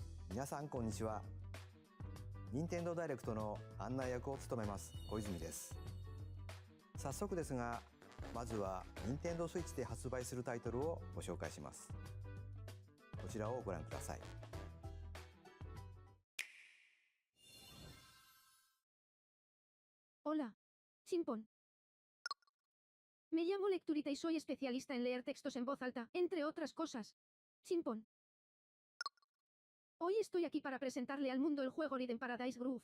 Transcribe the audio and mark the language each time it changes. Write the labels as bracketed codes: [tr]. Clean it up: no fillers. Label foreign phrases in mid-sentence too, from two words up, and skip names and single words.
[ja] 皆さんこんにちは。任天堂ダイレクトの案内役を務めます小泉です。早速ですが、まずは任天堂スイッチで発売するタイトルをご紹介します。こちらをご覧ください。 [es] Hola. Chimpón. Me llamo Lecturita y soy especialista en leer textos en voz alta, entre otras cosas. Chimpón. Hoy estoy aquí para presentarle al mundo el juego Rhythm Paradise Groove.